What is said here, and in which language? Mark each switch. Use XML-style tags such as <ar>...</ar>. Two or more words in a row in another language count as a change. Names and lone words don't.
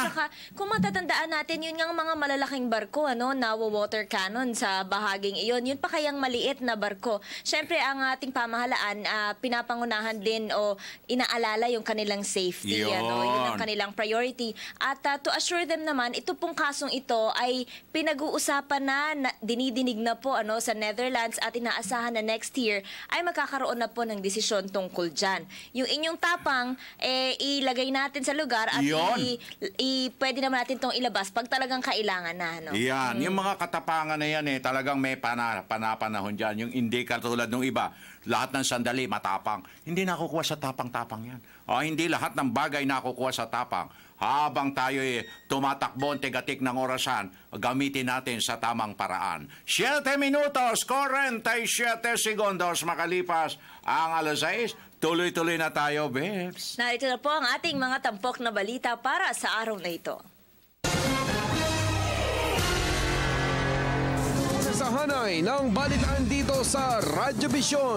<tl>At saka, kung matatandaan natin, yun nga mga malalaking barko, nawa-water cannon sa bahaging iyon. Yun pa kayang maliit na barko. Siyempre, ang ating pamahalaan, pinapangunahan din o inaalala yung kanilang safety. Yun. Yun ang kanilang priority. At</tl> <en>to assure them</en> <tl>naman, ito pong kasong ito ay pinag-uusapan na dinidinig na po sa Netherlands at inaasahan na</tl> <en>next year</en> <tl>ay magkakaroon na po ng desisyon tungkol dyan. Yung inyong tapang, ilagay natin sa lugar at pwede naman natin itong ilabas pag talagang kailangan na. Yan. Yung mga katapangan na yan, talagang may panapanahon dyan. Yung hindi katulad ng iba, lahat ng sandali matapang. Hindi nakukuha sa tapang-tapang yan. Hindi lahat ng bagay nakukuha sa tapang. Habang tayo tumatakbo, tigatik ng orasan, gamitin natin sa tamang paraan. 7 minutos, 47 segundos makalipas ang alas 6. Tuloy-tuloy na tayo, Bebs. Narito na po ang ating mga tampok na balita para sa araw na ito. Sa hanay ng balitaan dito sa Radyo Vision.</tl>